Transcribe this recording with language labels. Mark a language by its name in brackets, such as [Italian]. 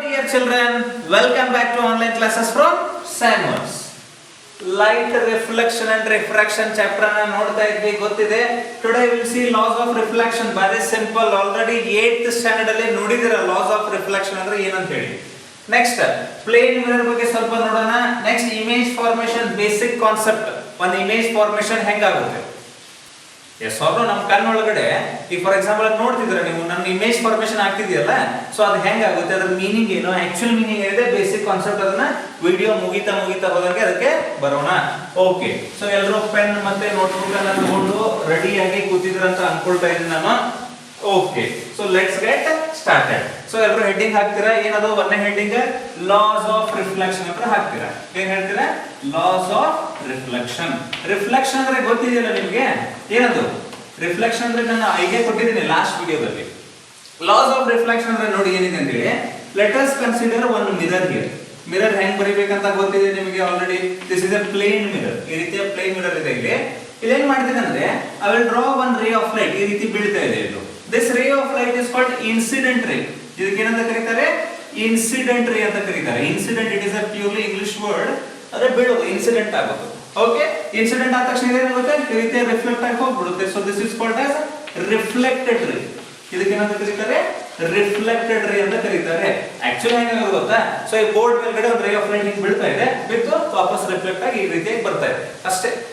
[English] dear children, welcome back to online classes from Samuels. [Kannada] Light reflection and refraction chapter na ನೋಡ್ತಾ ಇದ್ವಿ ಗೊತ್ತಿದೆ. [English] Today we will see laws of reflection. Very simple, already 8th standard [Kannada] ಅಲ್ಲಿ ನೋಡಿದಿರ [English] laws of reflection [Kannada] ಅಂದ್ರೆ ಏನಂತ ಹೇಳಿ. Next plane mirror ಬಗ್ಗೆ ಸ್ವಲ್ಪ ನೋಡೋಣ. [English] Next image formation basic concept. [Kannada] ಒಂದು image formation ಹೆಂಗಾಗುತ್ತೆ? ಎಸ್ ಅವರು ನಮ್ಮ ಕಣ್ಣೊಳಗಡೆ ಈಗ ಫಾರ್ ಎಕ್ಸಾಂಪಲ್ ನೋಡ್ತಿದ್ರೆ ನೀವು ನನ್ನ ಇಮೇಜ್ ಫಾರ್ಮೇಶನ್ ಆಗ್ತಿದೆಯಲ್ಲ, ಸೊ ಅದು ಹೆಂಗಾಗುತ್ತೆ, ಅದ್ರ ಮೀನಿಂಗ್ ಏನು, ಆಕ್ಚುಯಲ್ ಮೀನಿಂಗ್ ಏನಿದೆ, ಬೇಸಿಕ್ ಕಾನ್ಸೆಪ್ಟ್, ಅದನ್ನ ವಿಡಿಯೋ ಮುಗಿತಾ ಹೋದಂಗೆ ಅದಕ್ಕೆ ಬರೋಣ. ಓಕೆ, ಸೊ ಎಲ್ಲರೂ ಪೆನ್ ಮತ್ತೆ ನೋಟ್ಬುಕ್ ಅನ್ನ ತಗೊಂಡು ರೆಡಿಯಾಗಿ ಕೂತಿದ್ರ ಅಂತ ಅನ್ಕೊಳ್ತಾ ಇದ್ದೀನಿ ನಾನು. [English] Okay, so let's get started. [Kannada] So ಎಲ್ಲರೂ ಹೆಡ್ಡಿಂಗ್ ಹಾಕ್ತೀರಾ, ಏನದು ಒಂದೇ ಹೆಡ್ಡಿಂಗ್, ಲಾಸ್ ಆಫ್ ರಿಫ್ಲೆಕ್ಷನ್ ಅಂತ ಹಾಕ್ತೀರಾ. ಏನ್ ಹೇಳ್ತೀರಾ? Loss of reflection. ರಿಫ್ಲೆಕ್ಷನ್ ಅಂದ್ರೆ ಗೊತ್ತಿದೆಯಲ್ಲ ನಿಮ್ಗೆ, ಏನದು ರಿಫ್ಲೆಕ್ಷನ್ ಅಂದ್ರೆ ನಾನು ಐಡಿಯಾ ಕೊಟ್ಟಿದ್ದೀನಿ ಲಾಸ್ಟ್ ವಿಡಿಯೋದಲ್ಲಿ. ಲಾಸ್ ಆಫ್ ರಿಫ್ಲೆಕ್ಷನ್ ಅಂದ್ರೆ ನೋಡಿ ಏನಿದೆ ಅಂತ ಹೇಳಿ, [English] Let us consider one mirror here. [Kannada] Mirror ಹೆಂಗ್ ಬರೀಬೇಕಂತ ಗೊತ್ತಿದೆ ನಿಮಗೆ already. [English] This is a plain mirror. [Kannada] ಈ ರೀತಿಯ ಪ್ಲೇನ್ ಮಿರರ್ ಇದೆ. ಇಲ್ಲೇನ್ ಮಾಡ್ತಿದೆ ಅಂದ್ರೆ [English] I will draw one ray of light. [Kannada] ಈ ರೀತಿ ಬೀಳ್ತಾ ಇದೆ ಇದು. [English] This ray of light is called incident ray. [Kannada] ಇದಕ್ಕೆ ಏನಂತ ಕರೀತಾರೆ? ಇನ್ಸಿಡೆಂಟ್ ರೇ ಅಂತ ಕರೀತಾರೆ. [English] Incident, it is a purely English word. [Kannada] ಅದೇ ಬೀಳೋದು, ಇನ್ಸಿಡೆಂಟ್ ಆಗೋದು. ಓಕೆ, ಇನ್ಸಿಡೆಂಟ್ ಆದ ತಕ್ಷಣ ಏನಾಗುತ್ತೆ, ಈ ರೀತಿ ರಿಫ್ಲೆಕ್ಟ್ ಆಗಿ ಹೋಗ್ಬಿಡುತ್ತೆ. [English] So this is called as reflected ray. [Kannada] ಇದಕ್ಕೆ ಏನಂತ ಕರೀತಾರೆ? ರಿಫ್ಲೆಕ್ಟೆಡ್ ರೇ ಅಂತ ಕರೀತಾರೆ. ಆಕ್ಚುಲಿ ಹೆಂಗಾಗೋದು ಗೊತ್ತಾ, ಸೊ ಈ ಬೋರ್ಡ್ ಮೇಲ್ಗಡೆ ಒಂದು ರೇ ಆಫ್ ಲೈಟ್ ಹಿಂಗ್ ಬೀಳ್ತಾ ಇದೆ, ಬಿದ್ದು ವಾಪಸ್ ರಿಫ್ಲೆಕ್ಟ್ ಆಗಿ ಈ ರೀತಿಯಾಗಿ ಬರ್ತಾ ಇದೆ ಅಷ್ಟೇ.